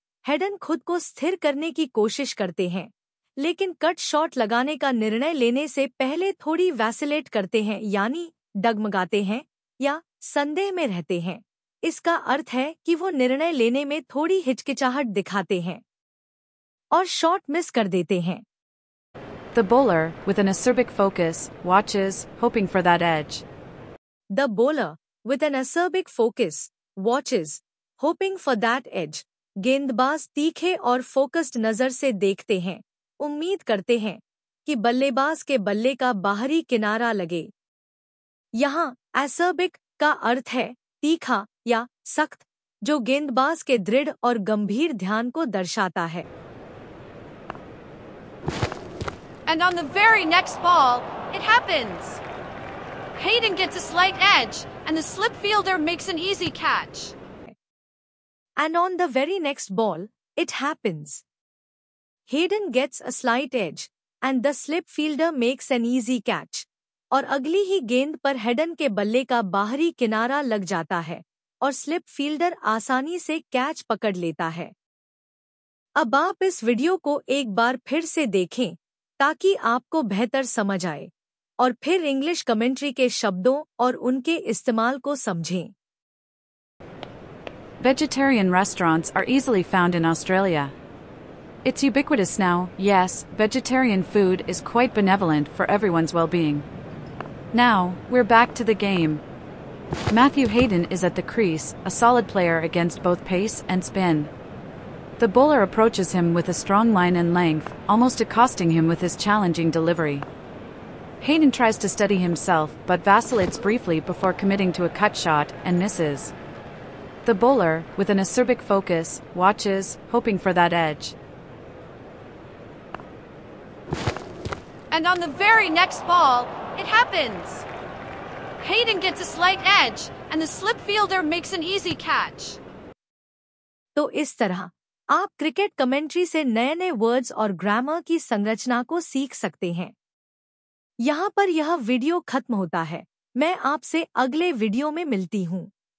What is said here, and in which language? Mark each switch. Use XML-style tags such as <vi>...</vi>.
<hi>Hayden खुद को स्थिर करने की कोशिश करते हैं, लेकिन कट शॉट लगाने का निर्णय लेने से पहले थोड़ी वैसिलेट करते हैं, यानी डगमगाते हैं या संदेह में रहते हैं। इसका अर्थ है कि वो निर्णय लेने में थोड़ी हिचकिचाहट दिखाते हैं और शॉट मिस कर देते हैं।</hi> <en>The bowler, with an acerbic focus, watches, hoping for that edge. The bowler, with an acerbic focus, watches, hoping for that edge.</en> <hi>गेंदबाज तीखे और फोकस्ड नजर से देखते हैं, उम्मीद करते हैं कि बल्लेबाज के बल्ले का बाहरी किनारा लगे। यहाँ एसर्बिक का अर्थ है तीखा या सख्त, जो गेंदबाज के दृढ़ और गंभीर ध्यान को दर्शाता है।</hi> <en>And on the very next ball, it happens. Hayden gets a slight edge, and the slip fielder makes an easy catch. And on the very next ball, it happens. Hayden gets a slight edge, and the slip fielder makes an easy catch.</en> <hi>और अगली ही गेंद पर Hayden के बल्ले का बाहरी किनारा लग जाता है और स्लिप फील्डर आसानी से कैच पकड़ लेता है। अब आप इस वीडियो को एक बार फिर से देखें ताकि आपको बेहतर समझ आए और फिर इंग्लिश कमेंट्री के शब्दों और उनके इस्तेमाल को समझें।</hi> <en>Vegetarian restaurants are easily found in Australia. It's ubiquitous now. Yes, vegetarian food is quite benevolent for everyone's well-being. Now, we're back to the game. Matthew Hayden is at the crease, a solid player against both pace and spin. The bowler approaches him with a strong line and length, almost accosting him with his challenging delivery. Hayden tries to steady himself but vacillates briefly before committing to a cut shot and misses. The bowler, with an acerbic focus, watches, hoping for that edge. And on the very next ball, it happens. Hayden gets a slight edge, and the slip fielder makes an easy catch.</en> <hi>तो इस तरह आप cricket commentary से नए नए words और grammar की संरचना को सीख सकते हैं। यहाँ पर यह वीडियो खत्म होता है। मैं आपसे अगले वीडियो में मिलती हूँ।</hi>